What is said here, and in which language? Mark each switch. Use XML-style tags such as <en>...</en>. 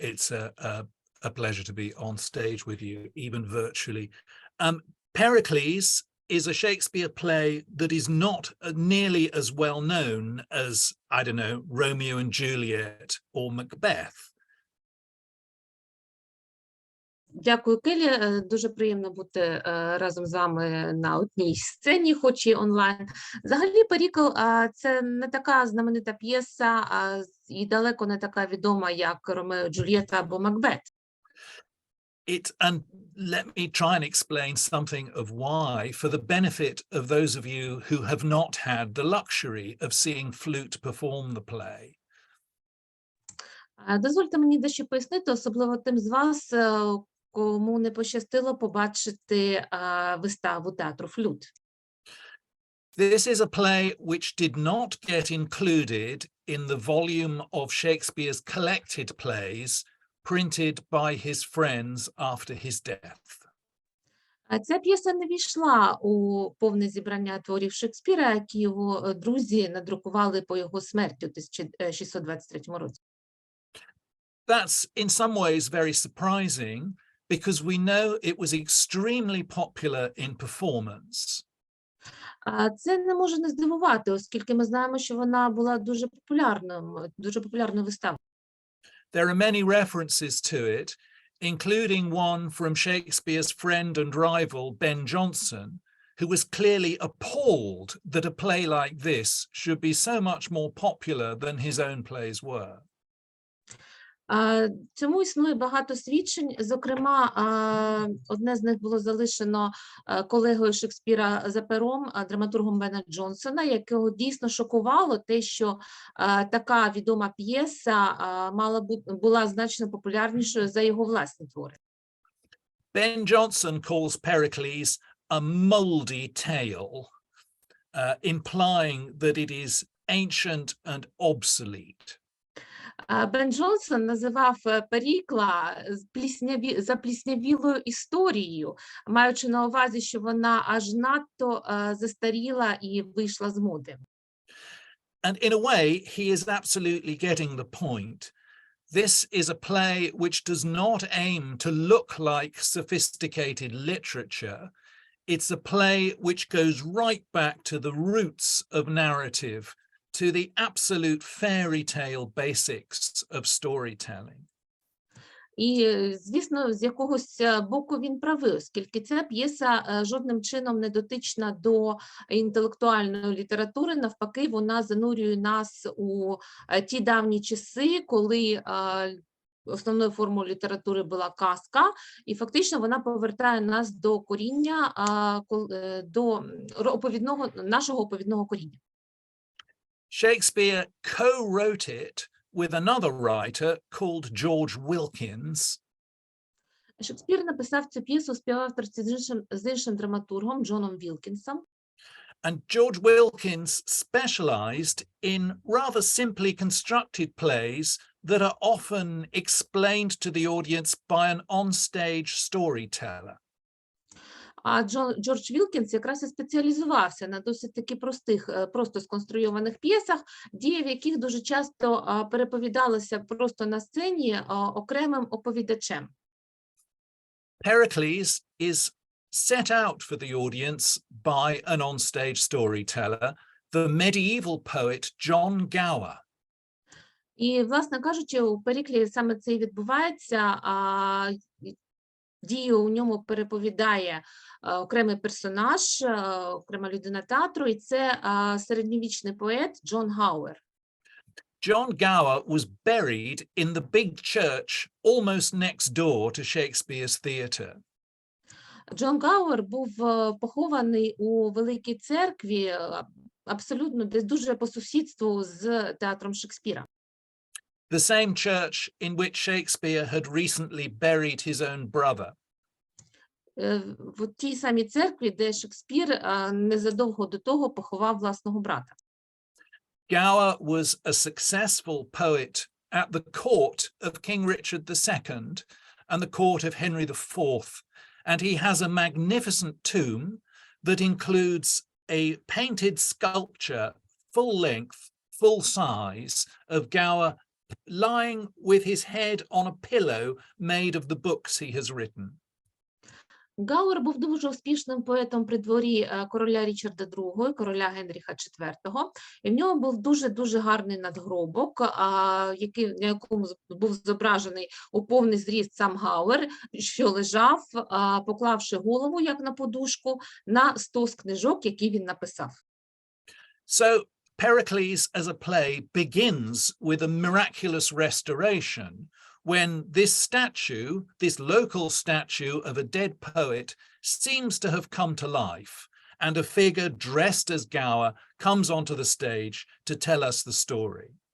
<en>It's a pleasure to be on stage with you, even virtually. Pericles is a Shakespeare play that is not nearly as well known as, I don't know, Romeo and Juliet or Macbeth.</en> <uk>Дякую, Келлі. Дуже приємно бути разом з вами на одній сцені, хоч і онлайн. Взагалі, Перікл – це не така знаменита п'єса і далеко не така відома, як Ромео і Джульєта або Макбет.</uk> <en>And let me try and explain something of why, for the benefit of those of you who have not had the luxury of seeing Flute perform the play.</en> <uk>Дозвольте мені дещо пояснити, особливо тим з вас, кому не пощастило побачити виставу театру Flute.</uk> <en>This is a play which did not get included in the volume of Shakespeare's collected plays printed by his friends after his death.</en> <uk>Ця п'єса не війшла у повне зібрання творів Шекспіра, які його друзі надрукували по його смерті у 1623 році.</uk> <en>That's in some ways very surprising because we know it was extremely popular in performance.</en> <uk>Це не може не здивувати, оскільки ми знаємо, що вона була дуже популярною виставою.</uk> <en>There are many references to it, including one from Shakespeare's friend and rival Ben Jonson, who was clearly appalled that a play like this should be so much more popular than his own plays were.</en> <uk>Цьому існує багато свідчень, зокрема, одне з них було залишено колегою Шекспіра за пером, драматургом Бена Джонсона, якого дійсно шокувало те, що така відома п'єса була значно популярнішою за його власні твори.</uk> <en>Ben Jonson calls Pericles a mouldy tale, implying that it is ancient and obsolete.</en> <uk>Бен Джонсон називав Перікла запліснявілою історією, маючи на увазі, що вона аж надто застаріла і вийшла з моди.</uk> <en>And in a way, he is absolutely getting the point. This is a play which does not aim to look like sophisticated literature. It's a play which goes right back to the roots of narrative, to the absolute fairy tale basics of storytelling.</en> <uk>І, звісно, з якогось боку він правий, оскільки ця п'єса жодним чином не дотична до інтелектуальної літератури, навпаки, вона занурює нас у ті давні часи, коли основною формою літератури була казка, і фактично вона повертає нас до коріння, до нашого оповідного коріння.</uk> <en>Shakespeare co-wrote it with another writer called George Wilkins.</en> <uk>Шекспір написав цю п'єсу у співавторстві з іншим драматургом Джоном Вілкінсом.</uk> <en>And George Wilkins specialized in rather simply constructed plays that are often explained to the audience by an on-stage storyteller.</en> <uk>А Джордж Вілкінс якраз і спеціалізувався на досить таки просто сконструйованих п'єсах, дії в яких дуже часто переповідалися просто на сцені окремим оповідачем.</uk> <en>Pericles is set out for the audience by an on-stage storyteller, the medieval poet John Gower.</en> <uk>І, власне кажучи, у Періклі саме це і відбувається, дію у ньому переповідає окремий персонаж, окрема людина театру, і це середньовічний поет Джон Гауер.</uk> <en>John Gower was buried in the big church almost next door to Shakespeare's theatre.</en> <uk>Джон Гауер був похований у Великій церкві, абсолютно десь дуже по сусідству з театром Шекспіра.</uk> <en>the same church in which Shakespeare had recently buried his own brother.</en> <uk>В тій самій церкві, де Шекспір незадовго до того поховав власного брата.</uk> <en>Gower was a successful poet at the court of King Richard II and the court of Henry IV, and he has a magnificent tomb that includes a painted sculpture, full length, full size, of Gower lying with his head on a pillow made of the books he has written.</en> <uk>Гауер був дуже успішним поетом при дворі короля Річарда II, короля Генріха IV, і в нього був дуже-дуже гарний надгробок, на якому був зображений у повний зріст сам Гауер, що лежав, поклавши голову, як на подушку, на стос книжок, які він написав.</uk> <en>So Pericles as a play begins with a miraculous restoration, when this statue, this local statue of a dead poet, seems to have come to life, and a figure dressed as Gower comes onto the stage to tell us the story.</en>